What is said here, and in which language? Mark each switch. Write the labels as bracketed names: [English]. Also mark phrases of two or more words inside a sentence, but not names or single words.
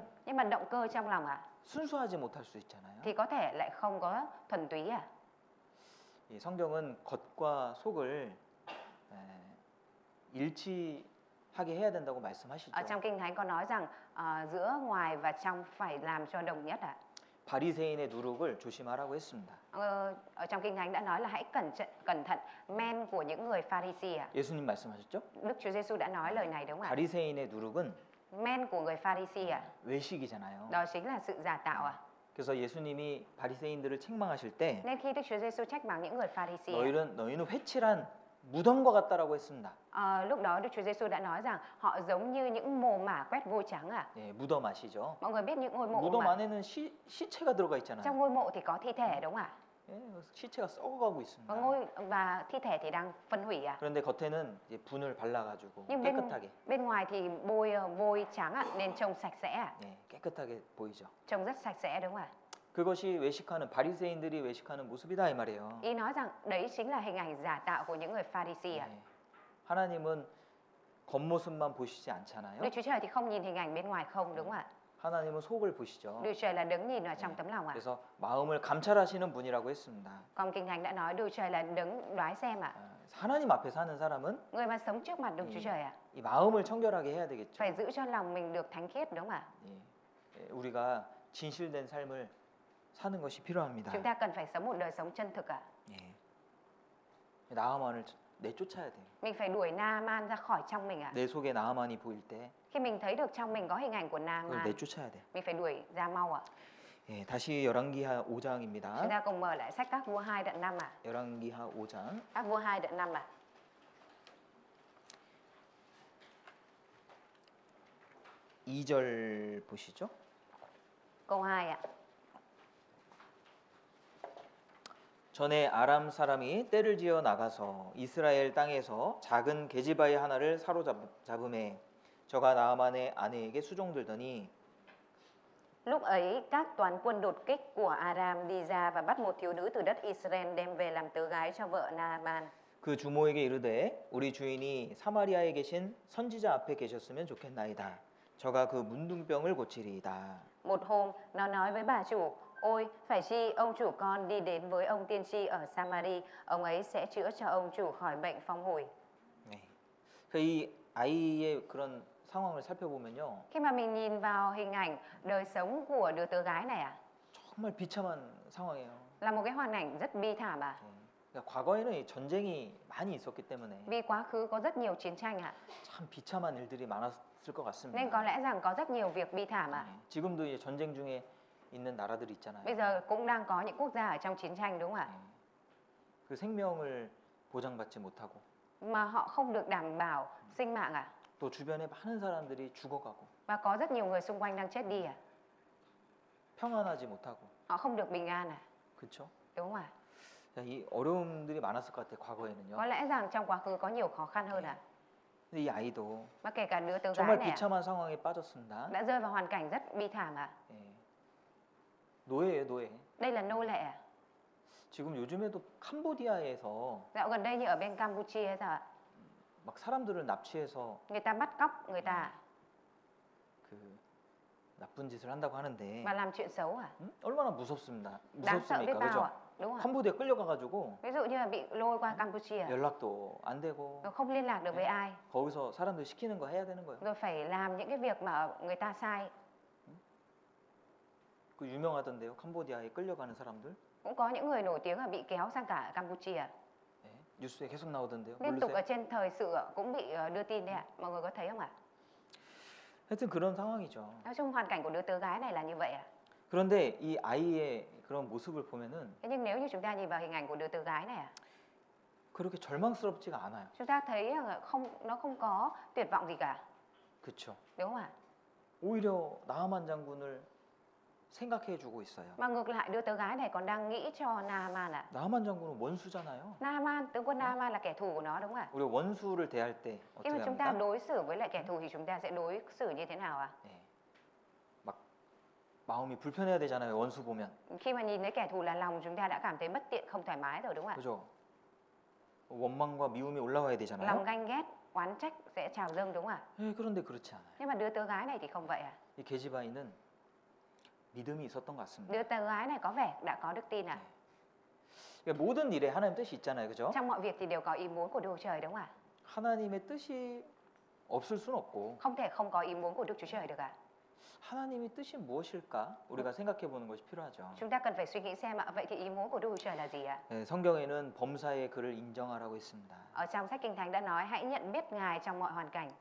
[Vietnamese] Nhưng mà động cơ trong lòng à? [Korean] 순수하지 못할 수 있잖아요. [Vietnamese] Thì có thể lại không có thuần túy à? [Korean] 이 성경은 겉과 속을 일치하게 해야 된다고 말씀하시죠. [Vietnamese] Ở trong Kinh Thánh có nói rằng giữa ngoài và trong phải làm cho đồng nhất à? [Korean] 바리새인의 누룩을 조심하라고 했습니다. [Vietnamese] Ở trong Kinh Thánh đã nói là hãy cẩn thận men của những người Pharisee à? [Korean] 예수님 말씀하셨죠? [Vietnamese] Đức Chúa Giêsu đã nói lời này đúng không ạ? [Korean] 바리새인의 누룩은 [Vietnamese] Men của người Pharisee à? [Korean] 외식이잖아요. [Vietnamese] Đó chính là sự giả tạo à? [Korean] 그래서 예수님이 바리새인들을 책망하실 때 [Vietnamese] Nên khi Đức Chúa Giêsu trách mắng những người Pharisee à? [Korean] 너희는 회칠한 무덤과 같다라고 했습니다. [Vietnamese] Lúc đó Đức Chúa Giêsu đã nói rằng họ giống như những mồ mả quét vôi trắng à? [Korean] 예, 무덤 아시죠? [Vietnamese] Mọi người biết những ngôi mộ [Korean] 무덤 [Vietnamese] mà [Korean] 안에는 시체가 들어가 있잖아요. [Vietnamese] trong ngôi mộ thì có thi thể đúng không ạ? [Korean] 예, 시체가 썩어가고 있습니다. [Vietnamese] Và thi thể thì đang phân hủy à? [Korean] 그런데 겉에는 이제 분을 발라가지고 [Vietnamese] Nhưng [Korean] 깨끗하게, [Vietnamese] bên ngoài thì bôi vôi trắng ạ, nên trông sạch sẽ à? [Korean] 예, 깨끗하게 보이죠. [Vietnamese] Trông rất sạch sẽ đúng không ạ? [Korean] 그것이 외식하는 바리새인들이 외식하는 모습이다 이 말이에요. [Vietnamese] Ý nói rằng đấy chính là hình ảnh giả tạo của những người Pharisee à? [Korean] 예, 하나님은 겉모습만 보시지 않잖아요. [Vietnamese] Đức Chúa Trời thì không nhìn hình ảnh bên ngoài không đúng không ạ? [Korean] 하나님은 속을 보시죠. [Vietnamese] Đức Trời là đấng nhìn vào trong tấm lòng à? [Korean] 그래서 마음을 감찰하시는 분이라고 했습니다. [Vietnamese] Còn Kinh Thánh đã nói Đức Trời là đấng đoái xem à? [Korean] 하나님 앞에 사는 사람은 [Vietnamese] Người mà sống trước mặt Đức Chúa Trời à? [Korean] 이 마음을 청결하게 해야 되겠죠. [Vietnamese] Phải giữ cho lòng mình được thánh khiết đúng không ạ? [Korean] 예, 우리가 진실된 삶을 사는 것이 필요합니다. [Vietnamese] Chúng ta cần phải sống một đời sống chân thực à? [Korean] 예. 나아만을 내쫓아야 돼요. [Vietnamese] Mình phải đuổi Naaman ra khỏi trong mình à? [Korean] 내 속에 나아만이 보일 때 [Vietnamese] Khi mình thấy được trong mình có hình ảnh của [Korean] 그걸 [Vietnamese] Naaman, [Korean] 내쫓아야 돼. [Vietnamese] mình phải đuổi ra mau à? [Korean] 예, 다시 열왕기하 [Vietnamese] Chúng [Korean] 5장입니다. [Vietnamese] ta cùng mở lại sách Các Vua 2 đoạn 5 à? [Korean] 열왕기하 5장 [Vietnamese] Các Vua 2 đoạn 5 à? [Korean] 2절 보시죠. [Vietnamese] Câu 2 ạ. [Korean] 전에 아람 사람이 떼를 지어 나가서 이스라엘 땅에서 작은 계집아이 하나를 사로잡음에 저가 나아만의 아내에게 수종들더니 [Vietnamese] Lúc ấy các toán quân đột kích của Aram đi ra và bắt một thiếu nữ từ đất Israel đem về làm tớ gái cho vợ Naaman. [Korean] 그 주모에게 이르되 우리 주인이 사마리아에 계신 선지자 앞에 계셨으면 좋겠나이다. 저가 그 문둥병을 고치리이다. [Vietnamese] Một hôm nó nói với bà chủ: Ôi, phải chi ông chủ con đi đến với ông tiên tri ở Samari, ông ấy sẽ chữa cho ông chủ khỏi bệnh phong hủi. [Korean] 네. 이 아이의 그런 상황을 살펴보면요, [Vietnamese] Khi mà mình nhìn vào hình ảnh đời sống của đứa tớ gái này à, [Korean] 정말 비참한 상황이에요. [Vietnamese] là một cái hoàn cảnh rất bi thảm ạ. [Korean] 예. 그러니까 과거에는 이 전쟁이 많이 있었기 때문에 [Vietnamese] Vì quá khứ có rất nhiều chiến tranh ạ. [Korean] 참 비참한 일들이 많았을 것 [Vietnamese] Nên có [Korean] 같습니다. [Vietnamese] lẽ rằng có rất nhiều việc bi thảm ạ. [Korean] 예. 지금도 이제 전쟁 중에 있는 나라들이 있잖아요. [Vietnamese] Bây giờ cũng đang có những quốc gia ở trong chiến tranh đúng không ạ? [Korean] 예. 그 생명을 보장받지 못하고 [Vietnamese] Mà họ không được đảm bảo sinh mạng ạ. [Korean] 또 주변에 많은 사람들이 죽어가고 [Vietnamese] Và có rất nhiều người xung quanh đang chết đi ạ. [Korean] 평안하지 못하고 [Vietnamese] Họ không được bình an ạ. [Korean] 그렇죠? [Vietnamese] Đúng không ạ? [Korean] 이 어려움들이 많았을 것 같아요. 과거에는요. [Vietnamese] Có lẽ rằng trong quá khứ có nhiều khó khăn hơn ạ. [Korean] 근데 이 아이도 [Vietnamese] Và kể cả đứa tớ gái [Korean] 정말 [Vietnamese] này ạ, [Korean] 비참한 상황에 빠졌습니다. [Vietnamese] đã rơi vào hoàn cảnh rất bi thảm ạ. [Korean] 예. 노예예요, 노예. [Vietnamese] Đây là nô lệ ạ. [Korean] 지금 요즘에도 캄보디아에서 [Vietnamese] Dạo gần đây như ở bên Campuchia hay sao ạ? [Korean] 막 사람들을 납치해서 [Vietnamese] Người ta bắt cóc người ta [Korean] 그 나쁜 짓을 한다고 하는데 [Vietnamese] và làm chuyện xấu à? [Korean] 얼마나 무섭습니다. [Vietnamese] Đáng sợ biết [Korean] 무섭습니까, [Vietnamese] bao [Korean] 그죠? [Vietnamese] ạ. Đúng không ạ? [Korean] 캄보디아 끌려가가지고 [Vietnamese] Ví dụ như là bị lôi qua Campuchia, [Korean] 연락도 안 되고 [Vietnamese] rồi không liên lạc được với ai, [Korean] 거기서 사람들 시키는 거 해야 되는 거예요. [Vietnamese] rồi phải làm những cái việc mà người ta sai. [Korean] 그 유명하던데요, 캄보디아에 끌려가는 사람들. [Vietnamese] Cũng có những người nổi tiếng là bị kéo sang cả Campuchia. [Korean] 예, 뉴스에 계속 나오던데요. [Vietnamese] Liên tục [Korean] 모르세요? [Vietnamese] ở trên thời sự cũng bị đưa tin đấy ạ. Mọi người có thấy không ạ? [Korean] 하여튼 그런 상황이죠. [Vietnamese] Nói chung hoàn cảnh của đứa tớ gái này là như vậy ạ. [Korean] 그런데 이 아이의 그런 모습을 보면은 [Vietnamese] Thế nhưng nếu như chúng ta nhìn vào hình ảnh của đứa tớ gái này ạ, [Korean] 그렇게 절망스럽지가 않아요. [Vietnamese] chúng ta thấy là nó không có tuyệt vọng gì cả, [Korean] 그렇죠. [Vietnamese] đúng không ạ? [Korean] 오히려 나하만 장군을 생각해주고 있어요. [Vietnamese] Mà ngược lại đứa tớ gái này còn đang nghĩ cho Naaman ạ. [Korean] 나하만 장군은 원수잖아요. [Vietnamese] Naaman, tướng quân Naaman là kẻ thù của nó đúng không ạ? [Korean] 우리 원수를 대할 때 [Vietnamese] Khi [Korean] 어떻게 [Vietnamese] mà chúng ta [Korean] 합니까? [Vietnamese] đối xử với lại kẻ thù thì chúng ta sẽ đối xử như thế nào ạ? [Korean] 예, 막 마음이 불편해야 되잖아요. 원수 보면, [Vietnamese] Khi mà nhìn thấy kẻ thù là lòng chúng ta đã cảm thấy bất tiện, không thoải mái rồi đúng không ạ? [Korean] 그죠? 원망과 미움이 올라와야 [Vietnamese] Lòng [Korean] 되잖아요. [Vietnamese] ganh ghét, oán trách sẽ trào dâng đúng không ạ? [Korean] 예, 그런데 그렇지 않아요. [Vietnamese] Nhưng mà đứa tớ gái này thì không vậy ạ. [Korean] 이 계집아이는 믿음이 있었던 것 같습니다. [Vietnamese] Đứa tớ gái này có vẻ đã có đức tin ạ. [Korean] 그러니까 모든 일에 하나님 뜻이 있잖아요, 그죠? [Vietnamese] Trong mọi việc thì đều có ý muốn của Đức Chúa Trời đúng không ạ? [Korean] 하나님의 뜻이 없을 수는 없고 [Vietnamese] Không thể không có ý muốn của Đức Chúa Trời được ạ. [Korean] 하나님의 뜻이 무엇일까? 우리가 생각해 보는 것이 필요하죠. [Vietnamese] Chúng ta cần phải suy nghĩ xem ạ, vậy thì ý muốn của Đức Chúa Trời là gì ạ? [Korean] 예, 성경에는 범사의 그를 인정하라고 했습니다. [Vietnamese] Ở trong sách Kinh Thánh đã nói hãy nhận biết Ngài trong mọi hoàn cảnh.